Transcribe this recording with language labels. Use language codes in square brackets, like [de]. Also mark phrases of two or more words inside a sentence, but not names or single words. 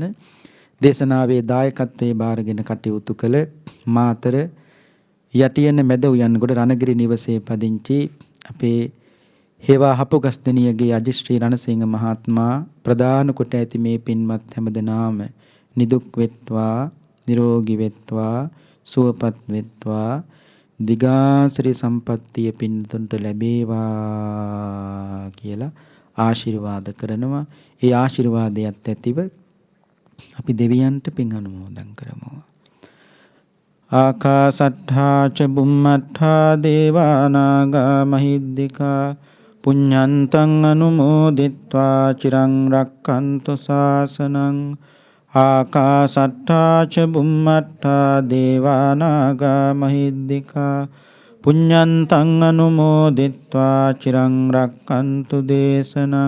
[si] දේශනාවේ දායකත්වයේ බාරගෙන කටයුතු කළ මාතර යටියන මැද උයන්ගොඩ රණගිරි නිවසේ පදිංචි අපේ හේවා හපුගස්දෙනියගේ අජිත් ශ්‍රී රණසිංහ මහත්මයා ප්‍රදාන කොට ඇති මේ පින්වත් හැමදෙනාම නිදුක් වෙත්වා නිරෝගී වෙත්වා සුවපත් වෙත්වා දිගාසිරි සම්පත්තිය පින්තුන්ට ලැබේවා කියලා ආශිර්වාද කරනවා. ඒ ආශිර්වාදයත් ඇතිව අපි දෙවියන්ට පින් අනුමෝදන් කරමු. [pi] ආකාසට්ඨා ච බුම්මට්ඨා දේවා නාග මහිද්దికා පුඤ්ඤන්තං අනුමෝදිත්වා චිරං රක්ඛන්තු ශාසනං. ආකාසට්ඨා ච බුම්මට්ඨා දේවා නාග මහිද්దికා පුඤ්ඤන්තං අනුමෝදිත්වා චිරං රක්ඛන්තු දේශනං.